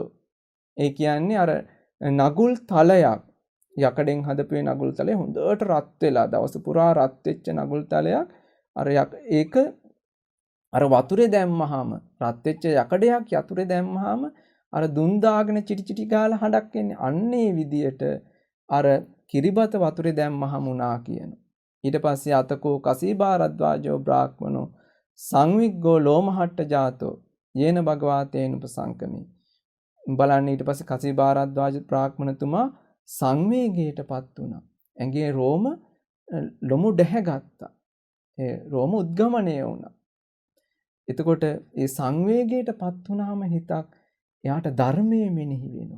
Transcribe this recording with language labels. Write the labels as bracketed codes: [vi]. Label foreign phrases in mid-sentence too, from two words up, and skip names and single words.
[si] ඒ කියන්නේ අර නගුල් තලයක් යකඩෙන් හදපු නගුල් තලය හොඳට රත් වෙලා දවස පුරා රත් වෙච්ච නගුල් තලයක් අර ඒක අර වතුරේ දැම්මහම රත් වෙච්ච යකඩයක් යතුරේ දැම්මහම අර දුන් දාගෙන චිටි චිටි ගාලා හඬක් එන්නේ. අන්නේ විදියට අර කිරිබත වතුරේ දැම්මහම උනා කියනවා. [pi] ඊට පස්සේ අතකෝ කසීභාරද්වාජෝ බ්‍රාහ්මනෝ සංවිග්ගෝ ලෝමහට්ට ජාතෝ යේන භගවාතේන උපසංකමේ. [si] බලන්න ඊට පස්සේ කසීභාරද්වාජ බ්‍රාහ්මණතුමා සංවේගයටපත් වුණා. ඇඟේ රෝම ලොමු දැහැගත්තා. ඒ රෝම උද්ගමණය වුණා. එතකොට ඒ සංවේගයටපත් වුණාම හිතක් එයාට ධර්මයේ මෙනෙහි වෙනවා.